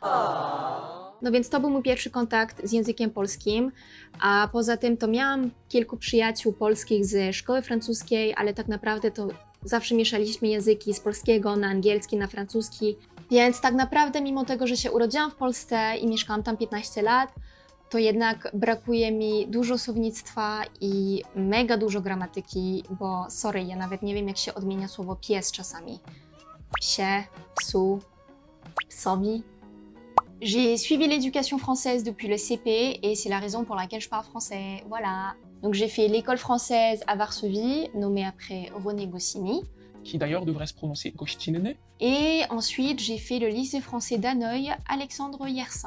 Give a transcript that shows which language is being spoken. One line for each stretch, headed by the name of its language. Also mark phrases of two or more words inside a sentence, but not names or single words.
Polish: No więc to był mój pierwszy kontakt z językiem polskim, a poza tym to miałam kilku przyjaciół polskich ze szkoły francuskiej, ale tak naprawdę to zawsze mieszaliśmy języki z polskiego na angielski, na francuski, więc tak naprawdę mimo tego, że się urodziłam w Polsce i mieszkałam tam 15 lat, to jednak brakuje mi dużo słownictwa i mega dużo gramatyki, bo sorry, ja nawet nie wiem jak się odmienia słowo pies czasami. Psie, psu, psowi.
French: J'ai suivi l'éducation française depuis le CP et c'est la raison pour laquelle je parle français, voilà. Donc j'ai fait l'école française à Varsovie, nommée après René Goscinny. qui d'ailleurs devrait se prononcer Gościnny. Et ensuite j'ai fait le lycée français d'Hanoï, Alexandre Yersin.